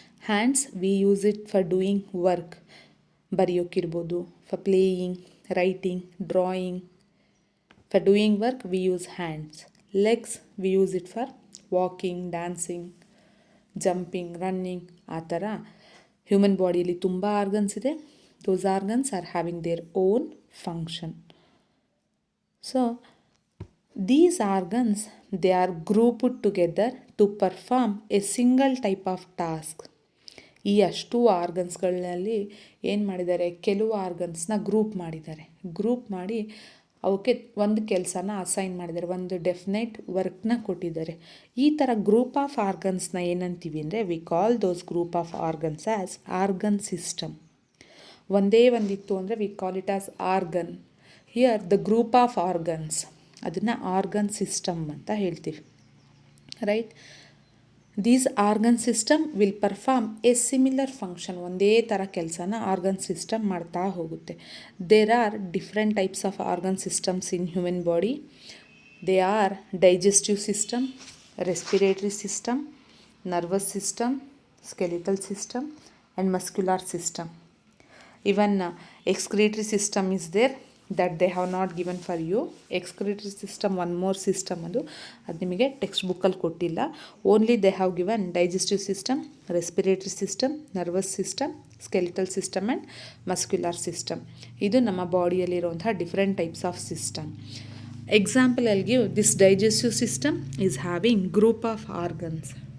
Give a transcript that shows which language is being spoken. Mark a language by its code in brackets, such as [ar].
[en] hands, we use it for doing work, [kn] ಬರೆಯೋಕ್ಕಿರ್ಬೋದು, [en] For playing, writing, drawing. For doing work we use hands. Legs, we use it for walking, dancing, jumping, running. [kn] ಆ ಥರ human ಬಾಡಿಯಲ್ಲಿ ತುಂಬ organs ಇದೆ. [en] Those organs are having their own function. So these organs, they are grouped together to perform a single type of task. [kn] ಈ ಅಷ್ಟು ಆರ್ಗನ್ಸ್ಗಳಲ್ಲಿ ಏನು ಮಾಡಿದ್ದಾರೆ, ಕೆಲವು ಆರ್ಗನ್ಸ್ನ ಗ್ರೂಪ್ ಮಾಡಿದ್ದಾರೆ. ಗ್ರೂಪ್ ಮಾಡಿ ಅವಕ್ಕೆ ಒಂದು ಕೆಲಸನ ಅಸೈನ್ ಮಾಡಿದ್ದಾರೆ, ಒಂದು ಡೆಫಿನೆಟ್ ವರ್ಕ್ನ ಕೊಟ್ಟಿದ್ದಾರೆ. ಈ ಥರ ಗ್ರೂಪ್ ಆಫ್ ಆರ್ಗನ್ಸ್ನ ಏನಂತೀವಿ ಅಂದರೆ, [en] We call those group of organs as organ system. [kn] ಒಂದೇ ಒಂದಿತ್ತು ಅಂದರೆ [en] We call it as organ. Here the group of organs, [kn] ಅದನ್ನು ಆರ್ಗನ್ ಸಿಸ್ಟಮ್ ಅಂತ ಹೇಳ್ತೀವಿ, [en] Right. These organ system will perform a similar function. [kn] ಒಂದೇ ಥರ ಕೆಲಸನ ಆರ್ಗನ್ ಸಿಸ್ಟಮ್ ಮಾಡ್ತಾ ಹೋಗುತ್ತೆ. [en] There are different types of organ systems in human body. They are digestive system, respiratory system, nervous system, skeletal system and muscular system. Even excretory system is there, that they have not given for you. Excretory system, one more system, [kn] ಅದು ನಿಮಗೆ text ಬುಕ್ಕಲ್ಲಿ ಕೊಟ್ಟಿಲ್ಲ. [en] Only they have given digestive system, respiratory system, nervous system, skeletal system and muscular system. [kn] ಇದು ನಮ್ಮ ಬಾಡಿಯಲ್ಲಿರುವಂತಹ [en] Different types of system. Example I give this digestive system is having group of organs.